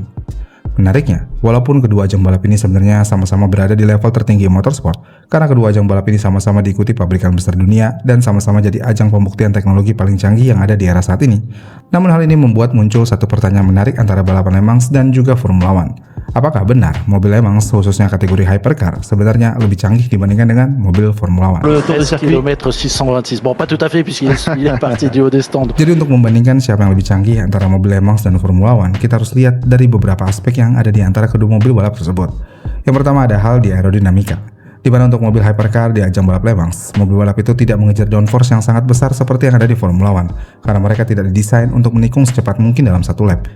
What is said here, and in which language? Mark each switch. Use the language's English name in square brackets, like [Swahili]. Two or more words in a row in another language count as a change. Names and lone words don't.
[Indonesian] Menariknya, walaupun kedua ajang balap ini sebenarnya sama-sama berada di level tertinggi motorsport, karena kedua ajang balap ini sama-sama diikuti pabrikan besar dunia dan sama-sama jadi ajang pembuktian teknologi paling canggih yang ada di era saat ini. Namun hal ini membuat muncul satu pertanyaan menarik antara balapan Le Mans dan juga Formula One. Apakah benar mobil Le Mans khususnya kategori hypercar sebenarnya lebih canggih dibandingkan dengan mobil Formula One? [French] Le tour de kilomètre 626. Bon, pas tout à fait puisqu'il est parti du haut des stands. [Indonesian] Jadi untuk membandingkan siapa yang lebih canggih antara mobil Le Mans dan Formula One, kita harus lihat dari beberapa aspek yang ada di antara kedua mobil balap tersebut. Yang pertama ada hal di aerodinamika, di mana untuk mobil hypercar di ajang balap Le Mans, mobil balap itu tidak mengejar downforce yang sangat besar seperti yang ada di Formula One, karena mereka tidak didesain untuk menikung secepat mungkin dalam satu lap.